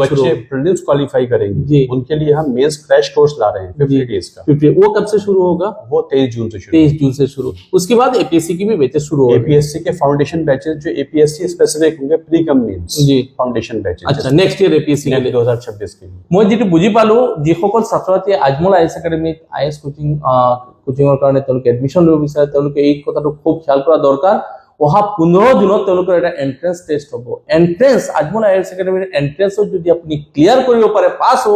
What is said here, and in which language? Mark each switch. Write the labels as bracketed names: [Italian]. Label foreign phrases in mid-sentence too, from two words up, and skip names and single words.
[Hindi] बच्चे [English] prelims qualify [Hindi] करेंगे जी उनके लिए हम [English] mains crash course [Hindi] ला रहे हैं 50 डेज का 50 वो कब से शुरू होगा वो 23 जून से शुरू 23 जून से शुरू उसके बाद एपीएससी की भी बैचेस शुरू होंगे एपीएससी के [English] foundation batches [Hindi] जो [English] APSC specific [Hindi] होंगे [English] pre cum mains [Hindi] जी [English] foundation batches [Hindi] अच्छा [English] next year [Hindi] एपीएससी के लिए 2026 के लिए [Assamese] মই যেটো বুজি পালো যিসকল ছাত্ৰছাত্ৰীয়ে আজমল আইএছ একাডেমীত আইএছ কোচিঙৰ কাৰণে তেওঁলোকে এডমিশ্যন ল'ব বিচাৰে তেওঁলোকে এই কথাটো খুব খেয়াল কৰা দৰকাৰ অহা 15 দিনত তেওঁলোকৰ এটা [English] entrance test [Assamese] হ'ব এন্ট্ৰেন্স আজমল আইএছ একাডেমীৰ এন্ট্ৰেন্সত যদি আপুনি ক্লিয়াৰ কৰিব পাৰে পাছ হ'ব